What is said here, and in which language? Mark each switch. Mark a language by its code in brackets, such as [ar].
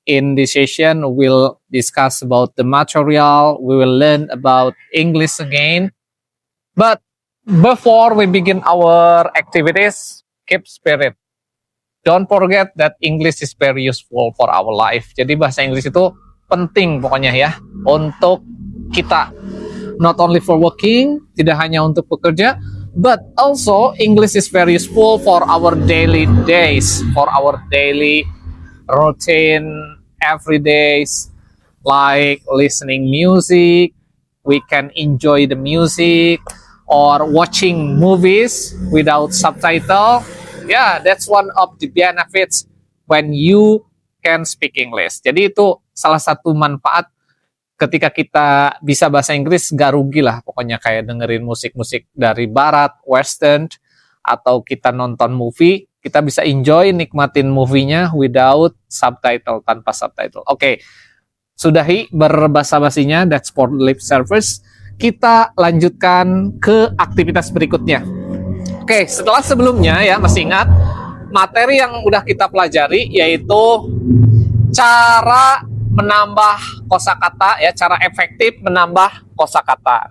[en] In this session, we'll discuss about the material. We will learn about English again. But before we begin our activities, keep spirit. Don't forget that English is very useful for our life. [id] Jadi bahasa Inggris itu penting pokoknya ya untuk kita. [en] Not only for working, [id] tidak hanya untuk bekerja, [en] but also English is very useful for our daily days, for our daily routine, every days, like listening music. We can enjoy the music or watching movies without subtitle. Yeah, that's one of the benefits when you can speak English. [id] Jadi itu salah satu manfaat ketika kita bisa bahasa Inggris, gak rugi lah pokoknya, kayak dengerin musik-musik dari barat, western, atau kita nonton movie, kita bisa enjoy, nikmatin movie-nya [en] without subtitle, [id] tanpa subtitle. Oke, sudahi berbasa-basinya, [en] that's for lip service. [id] Kita lanjutkan ke aktivitas berikutnya. Oke, setelah sebelumnya ya, masih ingat materi yang udah kita pelajari, yaitu cara menambah kosakata ya, cara efektif menambah kosakata.